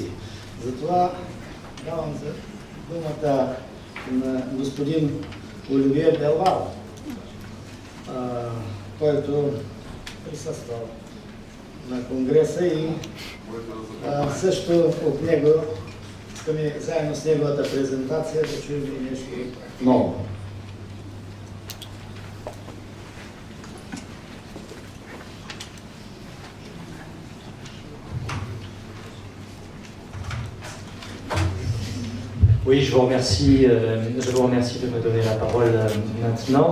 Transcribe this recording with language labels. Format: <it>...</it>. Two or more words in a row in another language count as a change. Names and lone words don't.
<bg>Затова давам думата на господин Оливие Белвал, който присъствал на конгреса и също от него искаме заедно с неговата презентация да чуем и нещо ново.</bg> <fr>Oui, je vous remercie de me donner la parole maintenant.</fr>